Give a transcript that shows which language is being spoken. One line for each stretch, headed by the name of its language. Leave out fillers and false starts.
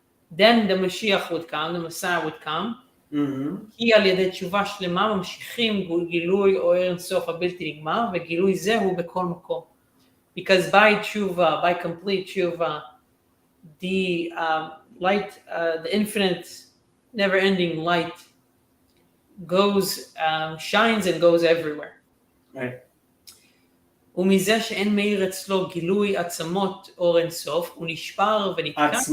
English: then the Mashiach would come, the Messiah would come.
Hebrew: כי על ידי תשובה שלמה ממשיכים גילוי אור אינסוף הבלתי נגמר, וגילוי זה הוא בכל מקום.
English: Because by tshuva, by complete tshuva, the light, the infinite, never-ending light goes, shines and goes everywhere. Right.
Hebrew: ומזה שאין מאיר אצלו גילוי עצמות אור אינסוף, הוא נשבר ונתקע.